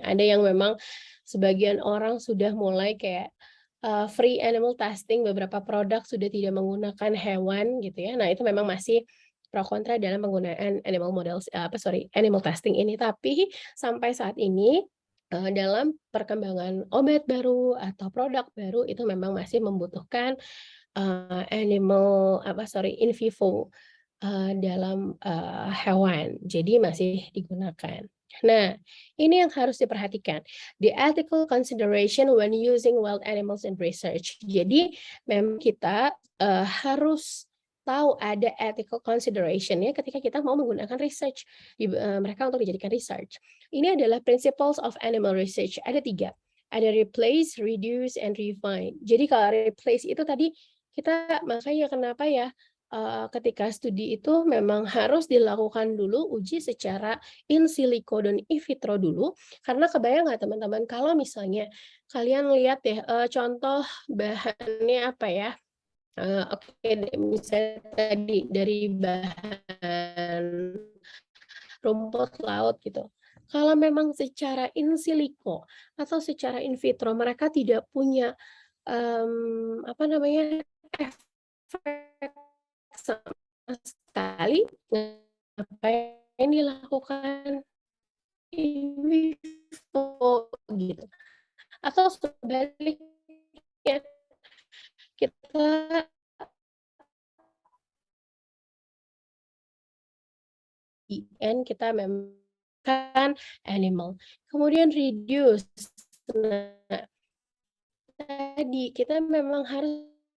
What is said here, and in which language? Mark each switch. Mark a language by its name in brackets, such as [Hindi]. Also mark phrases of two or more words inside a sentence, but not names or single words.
[Indonesian] Ada yang memang sebagian orang sudah mulai kayak [English] free animal testing, [Indonesian] beberapa produk sudah tidak menggunakan hewan gitu ya. Nah, itu memang masih pro kontra dalam penggunaan [English] animal testing [Indonesian] ini. Tapi sampai saat ini, dalam perkembangan obat baru atau produk baru itu memang masih membutuhkan, [Latin] in vivo, [Indonesian] dalam, hewan. Jadi masih digunakan. Nah, ini yang harus diperhatikan, [English] the ethical consideration when using wild animals in research. [Indonesian] Jadi memang kita, harus tahu ada [English] ethical consideration [Indonesian] ya ketika kita mau menggunakan research, mereka untuk dijadikan research. Ini adalah [English] principles of animal research, [Indonesian] ada 3, ada [English] replace, reduce, and refine. [Indonesian] Jadi kalau replace itu tadi kita makanya kenapa ya, ketika studi itu memang harus dilakukan dulu uji secara [Latin] in silico [Indonesian] dan [Latin] in vitro [Indonesian] dulu, karena kebayang nggak teman-teman kalau misalnya kalian lihat deh, contoh bahannya apa ya, oke deh misalnya tadi dari bahan rumput laut gitu. Kalau memang secara [Latin] in silico [Indonesian] atau secara [Latin] in vitro [Indonesian] mereka tidak punya, efek sama sekali, ngapain dilakukan [Latin] in vivo [Indonesian] gitu. Atau sebaliknya, kita kita memang animal. Kemudian reduce, nah tadi kita memang harus